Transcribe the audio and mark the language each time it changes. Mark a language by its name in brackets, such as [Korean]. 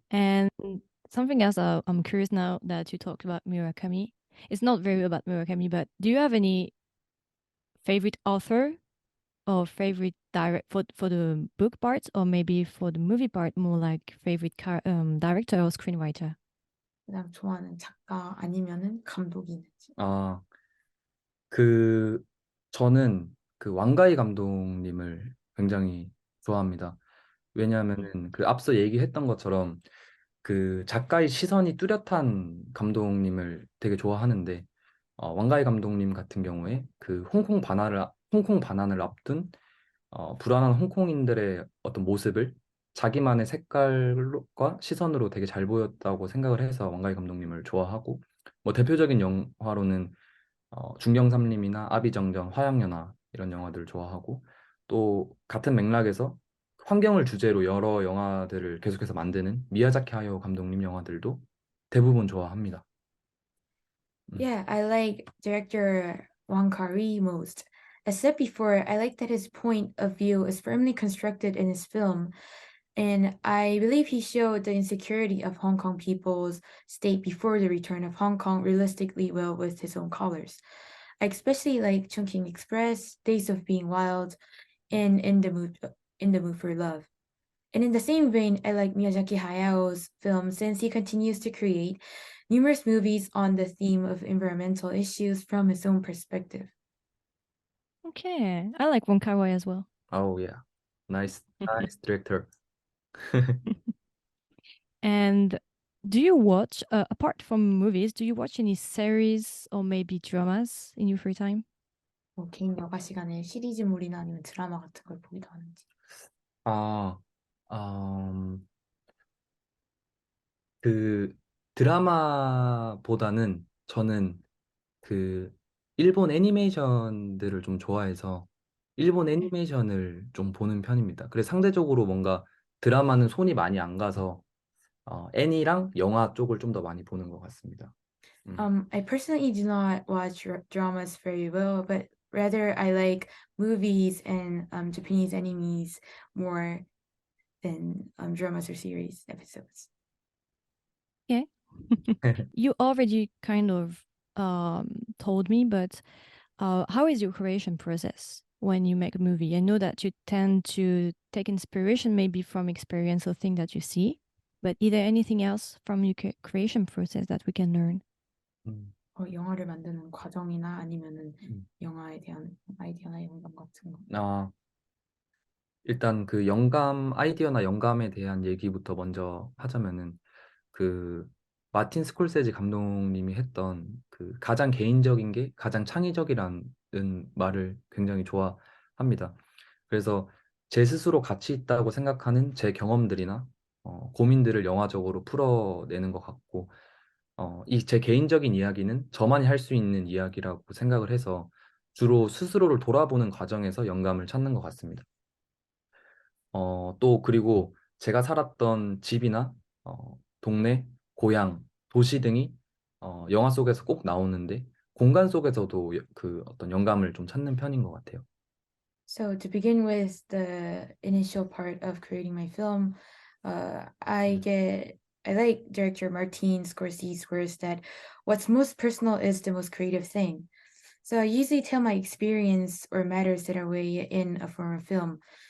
[English] And something else I'm curious now that you talked about Murakami. It's not very about Murakami, but do you have any favorite author or favorite for the book part, or maybe for the movie part, more like favorite director or screenwriter? [Korean] 그다음 좋아하는 작가 아니면은 감독이 있는지. 아, 저는 그 왕가희 감독님을 굉장히 좋아합니다. 왜냐하면은 그 앞서 얘기했던 것처럼 그 작가의 시선이 뚜렷한 감독님을 되게 좋아하는데 왕가희 감독님 같은 경우에 그 홍콩 반환을 앞둔 불안한 홍콩인들의 어떤 모습을 자기만의 색깔과 시선으로 되게 잘 보였다고 생각을 해서 왕가희 감독님을 좋아하고 뭐 대표적인 영화로는 중경삼림이나 아비정정, 화양연화 이런 영화들을 좋아하고 또 같은 맥락에서 환경을 주제로 여러 영화들을 계속해서 만드는 미야자키 하야오 감독님 영화들도 대부분 좋아합니다. [English] Yeah, I like director Wong Kar-wai most. As said before, I like that his point of view is firmly constructed in his film, and I believe he showed the insecurity of Hong Kong people's state before the return of Hong Kong realistically well with his own colors. I especially like Chungking Express, Days of Being Wild, and In the Mood for Love. And in the same vein, I like Miyazaki Hayao's film since he continues to create numerous movies on the theme of environmental issues from his own perspective. Okay, I like Wong Kar-wai as well. Oh yeah, nice director. And do you watch, apart from movies, do you watch any series or maybe dramas in your free time? [Korean] 뭐 개인 여가 시간에 시리즈물이나 아니면 드라마 같은 걸 보기도 하는지. 아, 그 드라마보다는 저는 그 일본 애니메이션들을 좀 좋아해서 일본 애니메이션을 좀 보는 편입니다. 그래서 상대적으로 뭔가 드라마는 손이 많이 안 가서 애니랑 영화 쪽을 좀 더 많이 보는 것 같습니다. [English] I personally do not watch dramas very well, but rather I like movies and Japanese animes more than dramas or series episodes. Okay. You already kind of told me, but how is your creation process when you make a movie? I know that you tend to take inspiration maybe from experience or thing that you see, but is there anything else from your creation process that we can learn? [Korean] 영화를 만드는 과정이나 아니면은 영화에 대한 아이디어나 영감 같은 거. 일단 그 아이디어나 영감에 대한 얘기부터 먼저 하자면은 그 마틴 스콜세지 감독님이 했던 그 가장 개인적인 게 가장 창의적이라는 말을 굉장히 좋아합니다. 그래서 제 스스로 가치 있다고 생각하는 제 경험들이나 고민들을 영화적으로 풀어내는 것 같고 이 제 개인적인 이야기는 저만이 할 수 있는 이야기라고 생각을 해서 주로 스스로를 돌아보는 과정에서 영감을 찾는 것 같습니다. 또 그리고 제가 살았던 집이나 동네, 고향, 도시 등이 영화 속에서 꼭 나오는데 공간 속에서도 그 어떤 영감을 좀 찾는 편인 것 같아요. [English] So to begin with the initial part of creating my film, I like director Martin Scorsese's words that what's most personal is the most creative thing. So I usually tell my experience or matters that are way in a form of film.